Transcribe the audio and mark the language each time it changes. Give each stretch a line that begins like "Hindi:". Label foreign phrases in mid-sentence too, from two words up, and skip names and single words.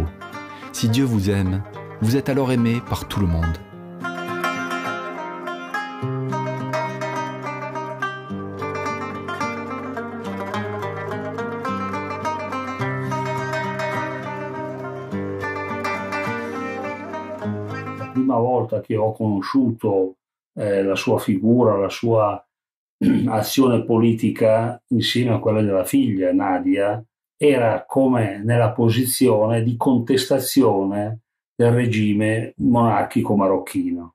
French: Si Dieu vous aime, vous êtes alors aimé par tout le monde.
Italian: La prima volta che ho conosciuto la sua figura, la sua azione politica insieme a quella della figlia Nadia, era come nella posizione di contestazione del regime monarchico marocchino.